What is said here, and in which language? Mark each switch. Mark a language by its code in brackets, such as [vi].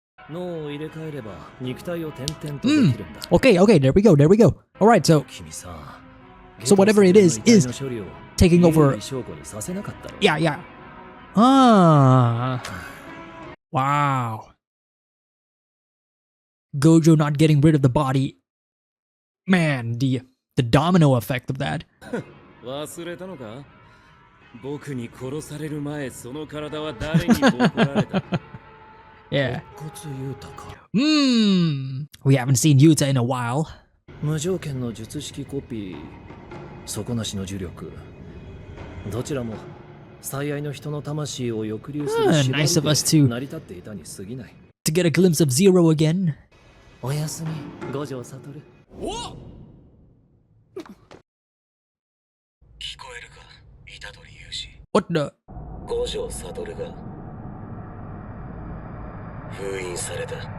[ja] 脳を入れ替えれば肉体を転々とできるんだ。 [en] Okay, okay, there we go, there we go. Alright, so [ja] 君さ、 [en] So whatever it is taking over. Yeah, yeah. Ah. Wow. Gojo not getting rid of the body. Man, the domino effect of that. [ja] 忘れたのか？僕に殺される前、その体は誰にボコられた？ [en] Yeah. We haven't seen Yuta in a while. [ja] 無条件の術式コピー、底なしの呪力。どちらも最愛の人の魂を抑留する [en] Nice of us [ja] で [en] to [ja] 成り立っていたに過ぎない。 [en] get a glimpse of Zero again. [ja] おやすみ、五条悟。お聞こえるか、虎杖裕二。 [en] What the? [ja] 五条悟が封印された。